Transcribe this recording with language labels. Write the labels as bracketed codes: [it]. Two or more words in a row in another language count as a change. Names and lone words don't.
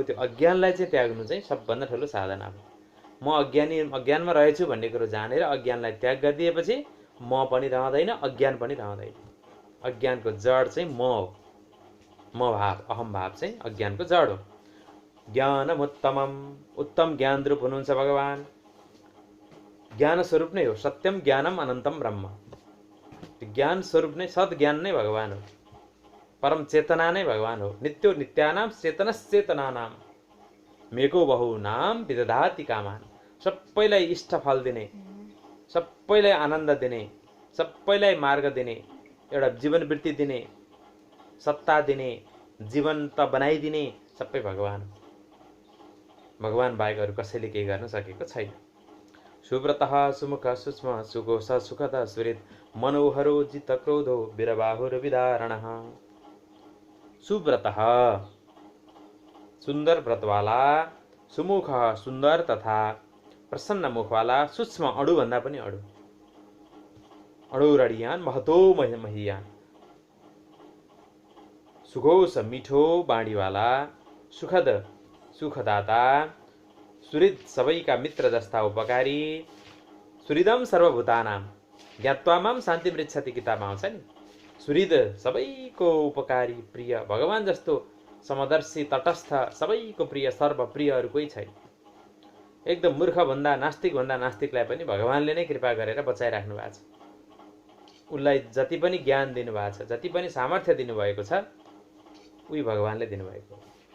[ne] त्यो अज्ञानलाई चाहिँ त्याग्नु चाहिँ सबभन्दा ठुलो साधना हो। म अज्ञानमा रहेछु भन्ने कुरो जानेर अज्ञानलाई त्याग गरिदिएपछि म पनि रहँदैन, अज्ञान पनि रहँदैन। अज्ञानको जड चाहिँ म हो, म भाव, अहम भाव चाहिँ अज्ञानको जड हो। ज्ञानमुत्तमम, उत्तम ज्ञान रूप हुनुहुन्छ भगवान। ज्ञान स्वरूप नै हो, [sa] सत्यम ज्ञानम अनन्तम ब्रह्म। [ne] ज्ञान स्वरूप नै, सद्ज्ञान नै भगवान हो, परम चेतना नै भगवान हो। [sa] नित्यो नित्यानाम चेतनश्चेतनानाम मेको बहु नाम विदधाति कामान। [ne] सबैलाई इष्ट फल दिने, सबैलाई आनन्द दिने, सबैलाई मार्ग दिने, एउटा जीवनवृत्ति दिने, सत्ता दिने, जीवन्त बनाइदिने सबै भगवान हो। भगवान बाहेक अरू कसैले केही गर्न सकेको छैन। [sa] सुव्रतः सुमुख सूक्ष्म सुघोष सुखद सुहृद मनोहरो जित क्रोधो वीरबाहुर्विदारणः। [ne] सुव्रतः, [hi] सुंदर व्रतवाला, [ne] सुमुख [hi] सुंदर तथा प्रसन्न मुखवाला, [ne] सूक्ष्म अणुभन्दा पनि अणु, [sa] अणुरडियान महतो महियान, [ne] सुघोष मिठो बाणीवाला, सुखद सुखदाता, सुहृद सबैका मित्र जस्ता उपकारी, [sa] सुहृदम सर्वभूतानाम ज्ञात्वा माम शान्ति मृच्छति [ne] किताबमा आउँछ नि। सुहृद सबैको उपकारी, प्रिय, भगवान जस्तो समदर्शी, तटस्थ, सबैको प्रिय, सर्वप्रिय अरू कोही छैन। एकदम मूर्खभन्दा नास्तिकभन्दा नास्तिकलाई पनि भगवानले नै कृपा गरेर बचाइराख्नु भएको छ। उसलाई जति पनि ज्ञान दिनुभएको छ, जति पनि सामर्थ्य दिनुभएको छ, उही भगवानले दिनुभएको हो।